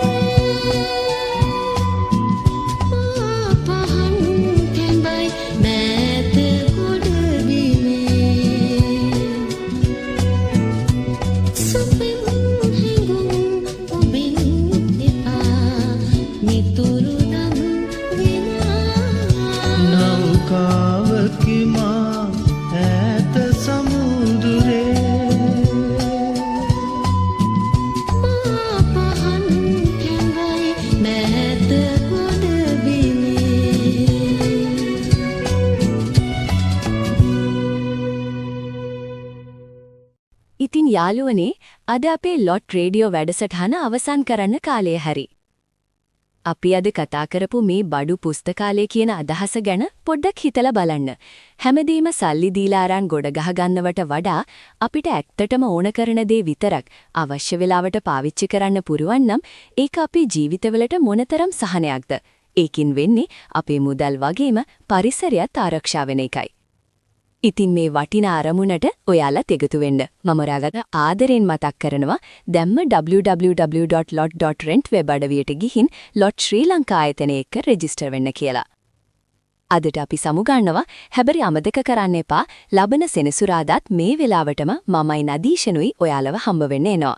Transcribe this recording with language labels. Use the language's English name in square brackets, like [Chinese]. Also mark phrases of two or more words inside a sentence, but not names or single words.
[Sinhala] pahan kembai net kodavine supin hangu obin epa nituru dam vina නෞකාවකි මා ඈත සමුදුරේ pahan kembai net kodavine ඉතින් යාළුවනේ අද අපේ ලොට් රේඩියෝ වැඩසටහන අවසන් කරන්න කාලය හරි. අපි අද කතා කරපු මේ බඩු පුස්තකාලය කියන අදහස ගැන පොඩ්ඩක් හිතලා බලන්න. හැමදේම සල්ලි දීලා අරන් ගොඩ ගහ ගන්නවට වඩා අපිට ඇත්තටම ඕන කරන දේ විතරක් අවශ්‍ය වෙලාවට පාවිච්චි කරන්න පුරුවන් නම් ඒක අපේ ජීවිතවලට මොනතරම් සහනයක්ද? ඒකින් වෙන්නේ අපේ මුදල් වගේම පරිසරයත් ආරක්ෂා වෙන එකයි. ඉතින් මේ වටිනා අරමුණට ඔයාලත් එකතු වෙන්න. මම ඔයාලට ආදරෙන් මතක් කරනවා දැම්ම www.lot.rent වෙබ් අඩවියට ගිහින් lot ශ්‍රී ලංකා ආයතනය එක්ක රෙජිස්ටර් වෙන්න කියලා. අදට අපි සමුගන්නවා. හැබැයි අමතක කරන්න එපා ලබන සෙනසුරාදාත් මේ වෙලාවටම මමයි නදීෂනුයි ඔයාලව හම්බ වෙන්න එනවා.